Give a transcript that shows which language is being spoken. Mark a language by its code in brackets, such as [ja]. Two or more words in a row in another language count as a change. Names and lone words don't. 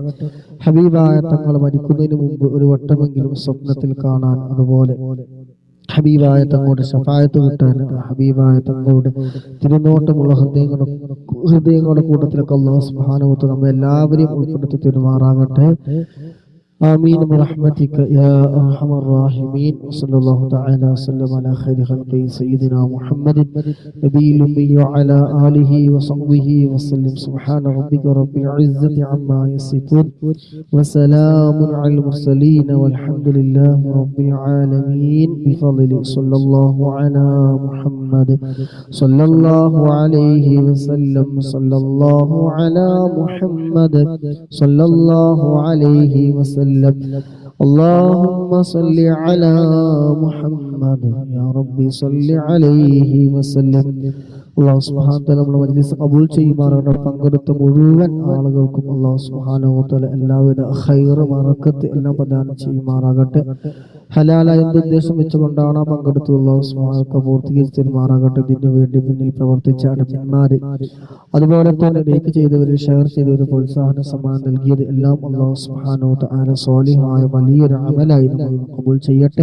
[ml] ഹബീബായ തങ്ങൾ മരിക്കുന്നതിന് മുമ്പ് ഒരു വട്ടമെങ്കിലും സ്വപ്നത്തിൽ കാണാൻ, അതുപോലെ ഹബീബായ തങ്ങളുടെ ശഫായത്ത് കിട്ടാൻ, ഹബീബായ തങ്ങളുടെ തിരുനോട്ടമുള്ള ഹൃദയങ്ങളുടെ കൂട്ടത്തിലൊക്കെ [ar] الله سبحانه وتعالى [ml] നമ്മെ എല്ലാവരെയും ഉൾപ്പെടുത്തി തരുമാറാകട്ടെ. [ar] آمين برحمتك يا أرحم الراحمين. وصلى الله تعالى وسلم على خير خلقه سيدنا محمد نبي الأمي وعلى آله وصحبه وسلم. سبحان ربك رب العزة عما يصفون وسلام على المرسلين والحمد لله رب العالمين. بفضل صلى الله على محمد صلى الله عليه وسلم. صلى الله على محمد صلى الله عليه وسلم. اللهم صل على محمد يا ربي صل عليه وسلم. الله سبحانه وتعالى [ml] നമ്മുടെ മജ്ലിസ് ഖബൂൽ ചെയ്യുമാറാകട്ടെ. പങ്കെടുത്ത മുഴുവൻ ആളുകൾക്കും [ar] الله سبحانه وتعالى [ml] എല്ലാവിധ [ar] خير بركة [ml] എല്ലാം പ്രദാനം ചെയ്യുമാറാകട്ടെ. ഹലാലായ ഉദ്ദേശം വെച്ചുകൊണ്ടാണ് പങ്കെടുത്തത്. [ar] الله سبحانه وتعالى [ml] പൂർത്തീകരിച്ച് തരുമാറാകട്ടെ. ഇതിനു വേണ്ടി പിന്നിൽ പ്രവർത്തിച്ച അഡ്മിന്മാര്, അതുപോലെ തന്നെ ലൈക്ക് ചെയ്തവർ, ഷെയർ ചെയ്തവർ, പ്രോത്സാഹന സമ്മാനം നൽകിയത് എല്ലാം [ar] الله سبحانه وتعالى [ml] സ്വാലിഹായ വലിയൊരു അമലായി ഖബൂൽ ചെയ്യട്ടെ.